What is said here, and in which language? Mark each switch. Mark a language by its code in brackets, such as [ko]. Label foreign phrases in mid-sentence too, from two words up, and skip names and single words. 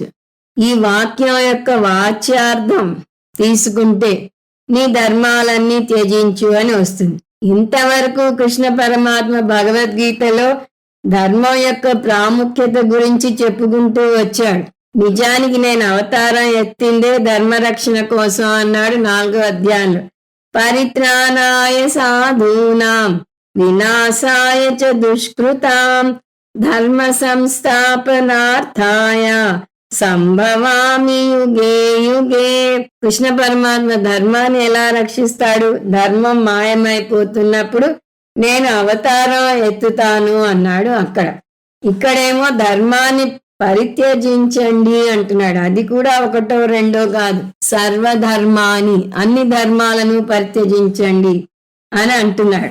[te] ఈ వాక్యం యొక్క వాచ్యార్థం తీసుకుంటే నీ ధర్మాలన్నీ త్యజించు అని వస్తుంది. ఇంతవరకు కృష్ణ పరమాత్మ భగవద్గీతలో ధర్మం యొక్క ప్రాముఖ్యత గురించి చెప్పుకుంటూ వచ్చాడు. నిజానికి నేను అవతారం ఎత్తిందే ధర్మరక్షణ కోసం అన్నాడు 4వ అధ్యాయంలో. [sa] పరిత్రాణాయ సాధూనాం వినాశాయ చ దుష్కృతాం ధర్మ సంస్థాపనార్థాయ సంభవామి యుగే యుగే. [te] కృష్ణ పరమాత్మ ధర్మాన్ని ఎలా రక్షిస్తాడు? ధర్మం మాయమైపోతున్నప్పుడు నేను అవతారం ఎత్తుతాను అన్నాడు అక్కడ. ఇక్కడేమో ధర్మాన్ని పరిత్యజించండి అంటున్నాడు. అది కూడా ఒకటో రెండో కాదు, సర్వధర్మాని, అన్ని ధర్మాలను పరిత్యజించండి అని అంటున్నాడు.